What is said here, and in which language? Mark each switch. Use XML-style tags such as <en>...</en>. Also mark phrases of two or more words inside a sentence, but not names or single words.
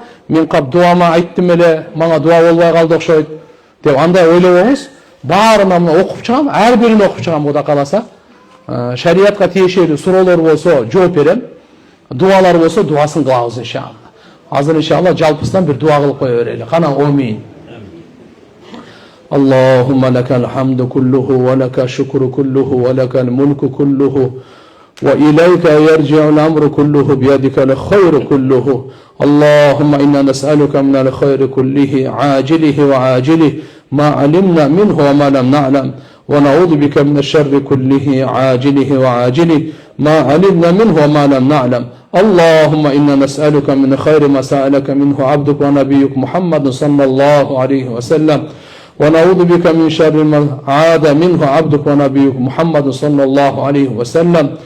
<ky>Мен кап дуама айттым эле, мага дуа болбой калды окшойт деп андай ойлобоңуз. Баарына мына окуп чыгам, ар бирин окуп чыгам Кудай кааласа. Шариатка тиешелүү суроолор болсо жооп берем. Дуалар болсо дуасын кылабыз иншалла. Азыр иншалла жалпысынан бир дуа кылып кое берели.</ky> <ar>Кана амин. اللهم لك الحمد كله ولك الشكر كله ولك الملك كله وإليك يرجع الأمر كله بيدك الخير كله اللهم إنا نسألك من الخير كله عاجله وعاجله ما علمنا منه وما لم نعلم ونعوذ بك من الشر كله عاجله وعاجله ما علمنا منه وما لم نعلم اللهم إنا نسألك من خير ما سألك منه عبدك ونبيك محمد صلى الله عليه وسلم ونعوذ بك من شر ما عاد منه عبدك ونبيك محمد صلى الله عليه وسلم</ar>